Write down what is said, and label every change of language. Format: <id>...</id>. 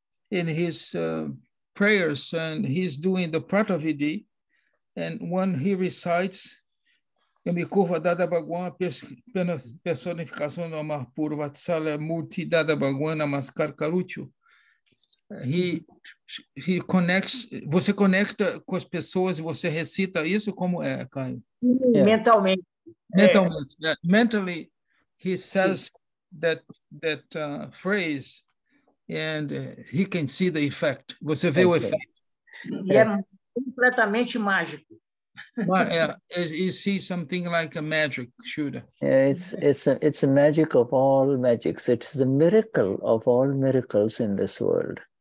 <en>in his prayers, and he's doing the Pratavidi, and when he recites</en> <pt>Eu me curvo a Dada Bhagwan, personificação do amor puro,</pt> <gu>Vatsalya Murti Dada Bhagwan Namaskar Karuchu.</gu> <en>he connects,</en> <pt>você conecta com as pessoas e você recita isso, como é, Caio? Mentalmente. Mentalmente.</pt> <en>Mentally, he says that phrase and he can see the effect.</en> <pt>Você vê o efeito. E é completamente mágico.</pt> <en>You see something like a magic, Shuddha. It's a magic of all magics. It's the miracle of all miracles in this world.</en>